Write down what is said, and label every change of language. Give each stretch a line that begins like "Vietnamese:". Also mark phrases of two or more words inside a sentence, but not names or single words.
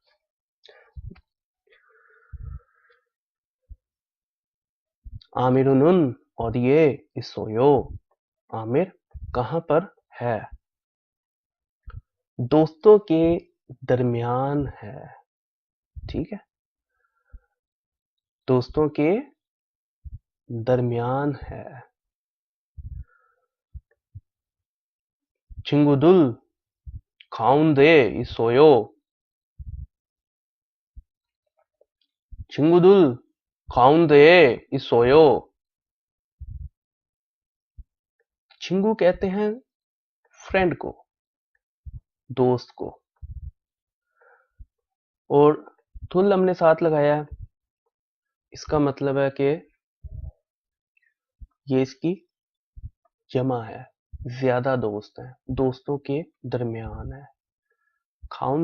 Korean: 아미르는 어디에 있어요,
Hindi: आमिर कहाँ पर है? दोस्तों के दरमियान है, ठीक है। दोस्तों के दरमियान है।
Korean: 친구들 가운데 있어요. 친구들 가운데에 있어요.
Hindi: 친구 कहते हैं फ्रेंड को, दोस्त को, और तुल हमने साथ लगाया है, इसका मतलब है कि ये इसकी जमा है, ज्यादा दोस्त हैं, दोस्तों के दरमियान है।